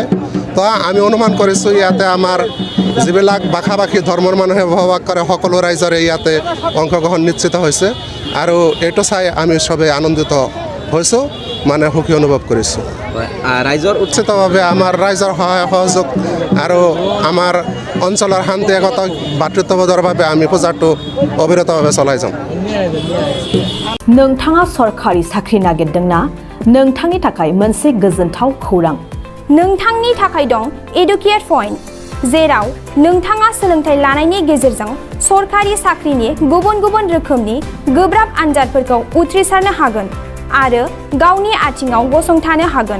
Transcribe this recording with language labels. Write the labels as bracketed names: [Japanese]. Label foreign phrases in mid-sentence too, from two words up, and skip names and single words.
[Assamese] তো আমি অনুমান কৰিছোঁ ইয়াতে আমাৰ যিবিলাক ভাষা ভাষী ধৰ্মৰ মানুহে বসবাস কৰে সকলো ৰাইজৰে ইয়াতে অংশগ্ৰহণ নিশ্চিত হৈছে। আৰু এইটো চাই আমি চবেই আনন্দিত হৈছোঁ, সুখী অনুভৱ কৰিছোঁ। ৰাইজৰ উচিতভাৱে আমাৰ ৰাইজৰ সহায় সহযোগ আৰু আমাৰ অঞ্চলৰ শান্তি একতা ভাতৃত্ববোধৰ বাবে আমি পূজাটো অবিৰতভাৱে চলাই যাওঁ। [Bodo] नोंथाङा सरकारि साख्रि नागिरदोंना? नोंथांनि थाखाय मोनसे गोजोनथाव खौरां। नोंथांनि थाखाय दं एडुकेट पइन्ट, जेराव नोंथाङा सोलोंथाइ लानायनि गेजेरजों सरकारि साख्रिनि गुबुन गुबुन रोखोमनि गोब्राब आनजादफोरखौ उथ्रिसारनो हागोन आरो गावनि आथिङाव गसंथानो हागोन।